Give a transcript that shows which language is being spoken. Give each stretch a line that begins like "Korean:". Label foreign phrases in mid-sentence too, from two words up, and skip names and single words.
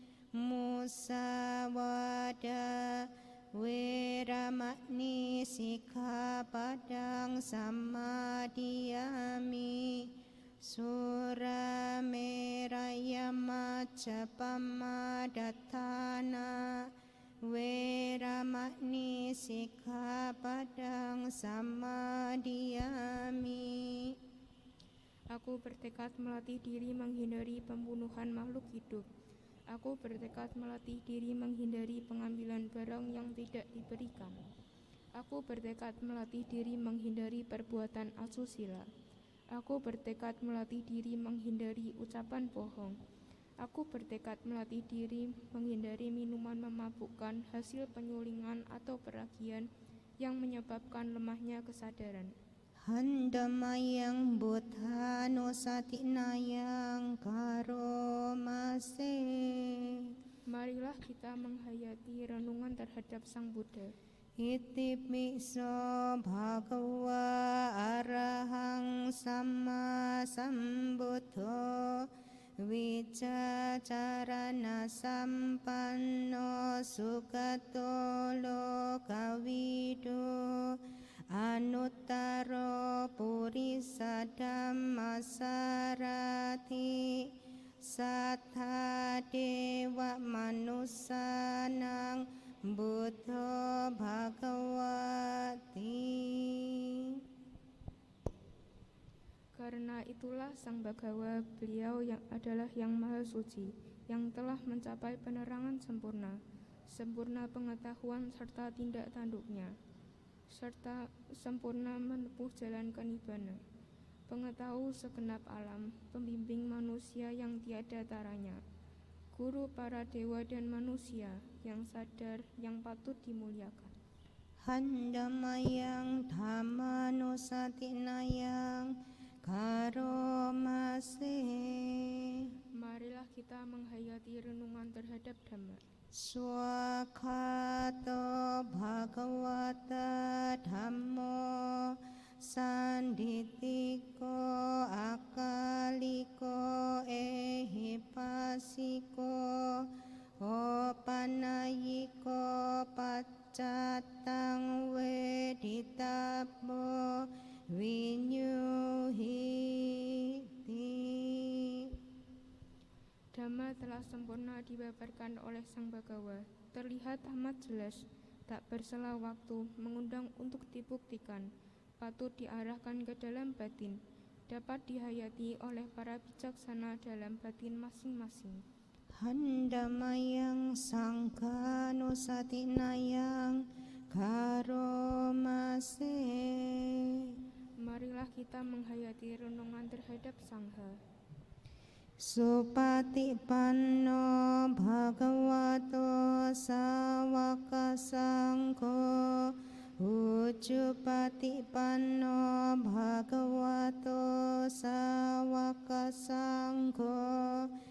Pali: Musawada Weramani Sikkhapadang Samadhiyami. Surameraya Majapamadatthana Weramani Sikkhapadang Samadhiyami.
Indonesian: Aku bertekad melatih diri menghindari pembunuhan makhluk hidup. Aku bertekad melatih diri menghindari pengambilan barang yang tidak diberikan. Aku bertekad melatih diri menghindari perbuatan asusila. Aku bertekad melatih diri menghindari ucapan bohong. Aku bertekad melatih diri menghindari minuman memabukkan, hasil penyulingan atau peragian yang menyebabkan lemahnya kesadaran.
Pali: Handamayang buddhanusatinayang karomase.
Indonesian: Marilah kita menghayati renungan terhadap Sang Buddha.
Pali: Iti piso bhagava arahang samma sambuddho Vicacarana sampanno sugato lokavido Anuttaro purisa dhammasarati Sattha dewa manusanang Buddha Bhagawati.
Indonesian: Karena itulah Sang Bhagawa, beliau yang adalah yang maha suci, yang telah mencapai penerangan sempurna, sempurna pengetahuan serta tindak tanduknya, serta sempurna menempuh jalan kenibbana, pengetahu segenap alam, pembimbing manusia yang tiada taranya, guru para dewa dan manusia, yang sadar, yang patut dimuliakan.
Pali: Handamayang dhammanusatinayang karomase.
Indonesian: Marilah kita menghayati renungan terhadap Dhamma.
Pali: Swakato bhagavata dhammo sanditiko akaliko ehipasiko opanayiko paccatang weditabo vinyuhiti.
Indonesian: Dhamma telah sempurna dibabarkan oleh Sang Bhagawa, terlihat amat jelas, tak bersela waktu, mengundang untuk dibuktikan, patut diarahkan ke dalam batin, dapat dihayati oleh para bijaksana dalam batin masing-masing.
Pali: Handamayang sanghanusatinayang karomase.
Indonesian: Marilah kita menghayati renungan terhadap Sangha.
Pali: Supatipanno bhagavato sawaka sangho Ujjupatipanno bhagavato sawaka sangho